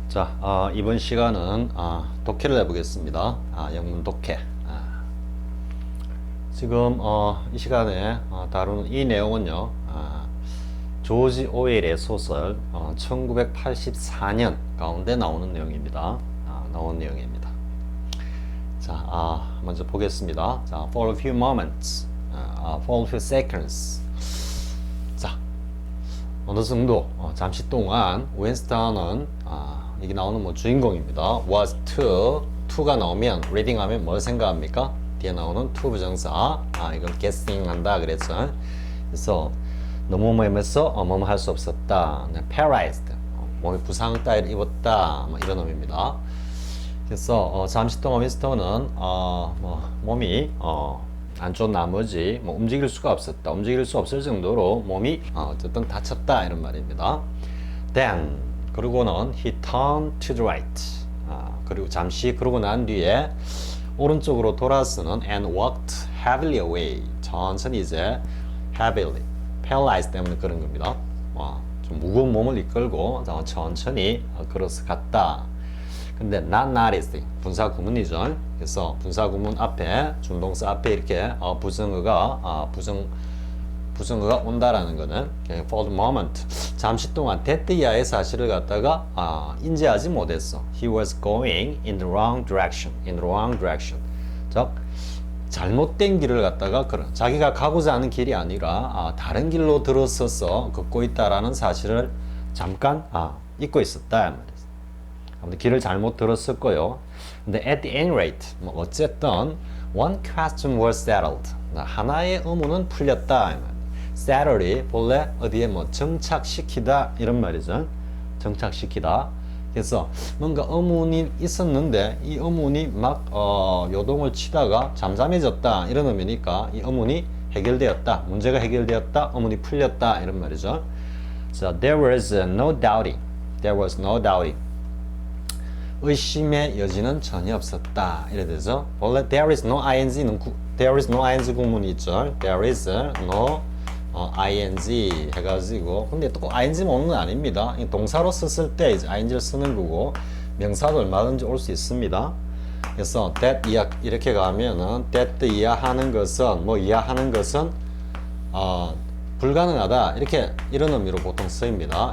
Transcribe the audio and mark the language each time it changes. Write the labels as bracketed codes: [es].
[ko] 자, 이번 시간은 독해를 해보겠습니다. 영문 독해. 지금 이 시간에 다루는 이 내용은요, 조지 오웰의 소설 1984년 가운데 나오는 내용입니다. 나온 내용입니다. 자, 먼저 보겠습니다. [en] 자, for a few moments, for a few seconds. [ko] 자, 어느 정도 잠시 동안 윈스턴은 이게 나오는 뭐 주인공입니다. was to가 나오면 reading 하면 뭘 생각합니까? 뒤에 나오는 to 부정사. 이건 guessing 한다 그랬죠. 그래서 너무 뭐하면서 뭐뭐 할 수 없었다. [en] paralyzed. [ko] 몸에 부상 따위를 입었다. 뭐 이런 의미입니다. 그래서 잠시 동안 윈스턴은 몸이 안 좋은 나머지 움직일 수가 없었다. 움직일 수 없을 정도로 몸이 어쨌든 다쳤다 이런 말입니다. [en] Then [ko] 그러고는 [en] he turned to the right. [ko] 그리고 잠시 그러고 난 뒤에 오른쪽으로 돌아서는 [en] and walked heavily away. [ko] 천천히 이제 heavily, paralyzed 때문에 그런 겁니다. 좀 무거운 몸을 이끌고 천천히 걸어서 갔다. 근데 not noticing 분사 구문이죠. 그래서 분사 구문 앞에 준동사 앞에 이렇게 부정어가 부정어가 온다라는 거는 [en] for the moment [ko] 잠시 동안 that 이하의 사실을 갖다가 인지하지 못했어. [en] He was going in the wrong direction. In the wrong direction. [ko] 즉 잘못된 길을 갖다가 자기가 가고자 하는 길이 아니라 다른 길로 들어서서 걷고 있다라는 사실을 잠깐 잊고 있었다 말이에요. 아무튼 길을 잘못 들었을 거요. 근데 at the any rate 어쨌든 [en] one question was settled. [ko] 하나의 의문은 풀렸다. settle이 본래 어디에 정착시키다 이런 말이죠. 정착시키다. 그래서 뭔가 의문이 있었는데 이 의문이 막 요동을 치다가 잠잠해졌다 이런 의미니까 이 의문이 해결되었다. 문제가 해결되었다. 의문이 풀렸다 이런 말이죠. [en] So there was no doubting. There was no doubting. [ko] 의심의 여지는 전혀 없었다. 이래 되죠. 원래 there is no ing 구문이 있죠. There is no ing 해가지고 근데 또 ing만 오는 건 아닙니다. 동사로 썼을 때 이제 ing를 쓰는 거고 명사도 얼마든지 올 수 있습니다. 그래서 that 이렇게 가면은 that 이하하는 것은 불가능하다 이런 의미로 보통 쓰입니다.